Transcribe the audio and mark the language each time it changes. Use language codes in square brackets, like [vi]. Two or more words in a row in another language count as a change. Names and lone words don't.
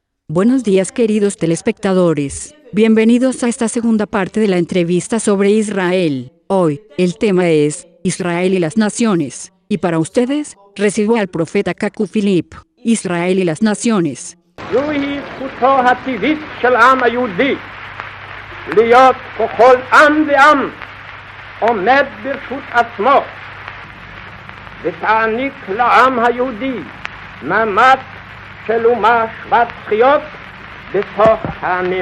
[es] Buenos días, queridos telespectadores. Bienvenidos a esta segunda parte de la entrevista sobre Israel. Hoy, el tema es Israel y las naciones. Y para ustedes, recibo al profeta Cacu Philip. Israel y las naciones. [he] זוהי זכותו הטבעית של העם היהודי להיות ככל עם ועם עומד ברשות עצמו ותעניק לעם היהודי מעמד של אומה שוות זכויות בתוך העמים.